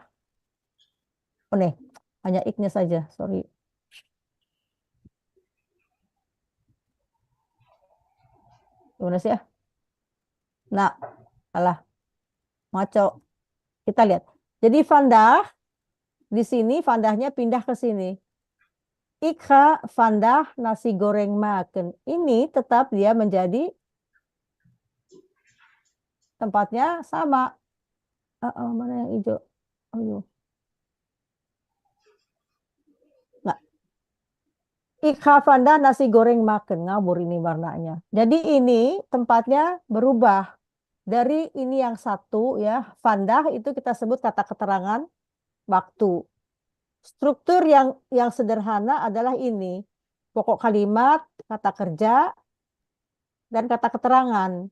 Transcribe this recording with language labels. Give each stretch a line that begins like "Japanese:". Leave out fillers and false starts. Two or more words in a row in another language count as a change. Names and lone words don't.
Indonesian: Oh nih, hanya iknya saja, sorry. Gimana sih ya? Nah, salah. Maco. Kita lihat. Jadi vandaag di sini vandahnya pindah ke sini.
Dutch: Ik ga vandaag
Indonesian: nasi goreng makan. Ini tetap dia menjadi tempatnya sama. Mana yang hijau? Oh, nah.
Dutch: Ik ga vandaag
Indonesian: nasi goreng makan. Ngawur ini warnanya. Jadi ini tempatnya berubah. Dari ini yang satu ya, vandaag itu kita sebut kata keterangan waktu. Struktur yang sederhana adalah ini. Pokok kalimat, kata kerja, dan kata keterangan.